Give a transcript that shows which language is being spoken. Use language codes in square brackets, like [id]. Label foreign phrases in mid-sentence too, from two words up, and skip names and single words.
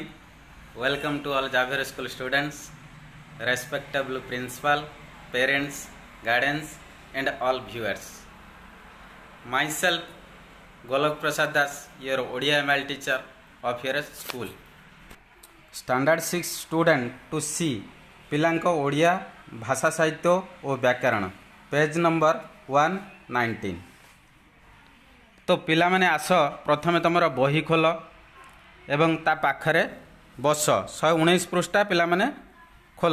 [en] Welcome to all Javier School students, respectable principal, parents, guardians, and all viewers. Myself, Golok Prasad Das, your Odia ML teacher of your school. Standard 6 student to see [or] ପିଲାଙ୍କ ଓଡ଼ିଆ ଭାଷା ସାହିତ୍ୟ ଓ ବ୍ୟାକରଣ [en] page number [or] 119। ତ ପିଲାମାନେ ଆସ ପ୍ରଥମେ ତୁମର ବହି ଖୋଲ ଏବଂ ତା ପାଖରେ ବସ। 119 ପୃଷ୍ଠା ପିଲାମାନେ ଖୋଲ।